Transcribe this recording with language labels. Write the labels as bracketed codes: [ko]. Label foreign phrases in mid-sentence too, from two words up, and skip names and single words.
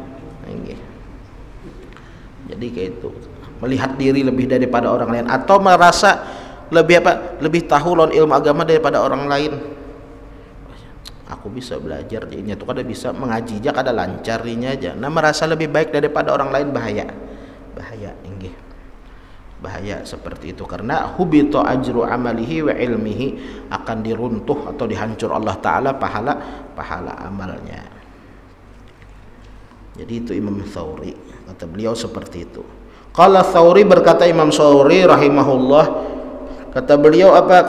[bjn] Jadi kayak itu, melihat diri lebih daripada orang lain, atau merasa lebih tahu lawan ilmu agama daripada orang lain. Aku bisa belajar, dia tuh kada bisa mengaji aja, kada lancar dinya aja. [id] Nah, merasa lebih baik daripada orang lain, bahaya seperti itu. [ar] Karena حبط أجر عمله وعلمه, [id] akan diruntuh atau dihancur Allah Ta'ala pahala amalnya. Jadi itu Imam Tsauri, kata beliau seperti itu. Qala Tsauri, berkata Imam Tsauri rahimahullah, kata beliau apa?